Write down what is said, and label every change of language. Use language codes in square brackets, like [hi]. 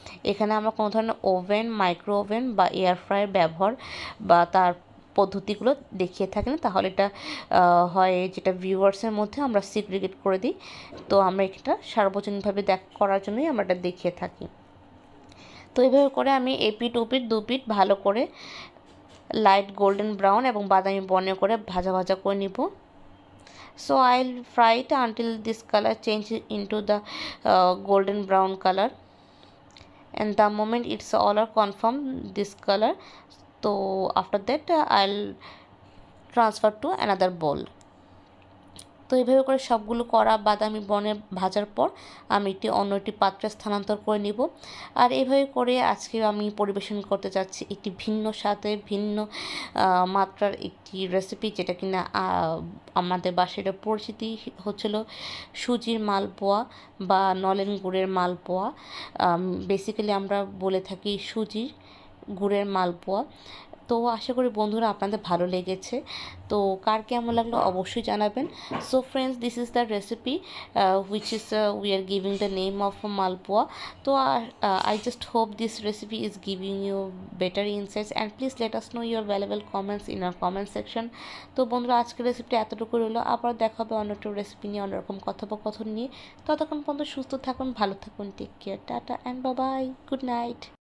[bn] এখানে আমরা কোনো ধরনের ওভেন, মাইক্রো ওভেন বা এয়ার ফ্রায়ার ব্যবহার বা তার পদ্ধতিগুলো দেখিয়ে থাকি না, তাহলে এটা হয় যেটা ভিউয়ার্সের মধ্যে আমরা সিগ্রিগেট করে দিই। তো আমরা এটা সার্বজনীনভাবে করার জন্যই আমরা এটা দেখিয়ে থাকি। তো এইভাবে করে আমি এপিট ওপিট দুপিট ভালো করে লাইট গোল্ডেন ব্রাউন এবং বাদামি বর্ণে করে ভাজা ভাজা করে নিব। [en] So I'll fry it until this color change into the golden brown color, and the moment it's all are confirm this color, so after that I'll transfer to another bowl. [bn] তো এইভাবে করে সবগুলো করা বাদামি বর্ণে ভাজার পর আমি অন্য একটি পাত্রে স্থানান্তর করে নিব। আর এইভাবে করে আজকে আমি পরিবেশন করতে যাচ্ছি একটি ভিন্ন স্বাদের, ভিন্ন মাত্রার একটি রেসিপি, যেটা কিনা আমাদের বাসায় পরিচিতি হচ্ছিল সুজির মালপোয়া বা নলেন গুড়ের মালপোয়া। বেসিক্যালি আমরা বলে থাকি সুজির গুড়ের মালপোয়া। তো আশা করি বন্ধুরা আপনাদের ভালো লেগেছে। তো কার কেমন লাগলো অবশ্যই জানাবেন। [en] So friends, this is the recipe which is we are giving the name of malpua. তো I just hope this recipe is giving you better insights, and please let us know your valuable comments in our comment section. [bn] তো বন্ধুরা আজকের রেসিপিটা এতটুকু রইলো, আবার দেখা হবে অন্য একটা রেসিপি নিয়ে, অন্যরকম কথোপকথন নিয়ে। ততক্ষণ পর্যন্ত সুস্থ থাকুন, ভালো থাকুন, [en] take care, [bn] tata and bye bye, good night.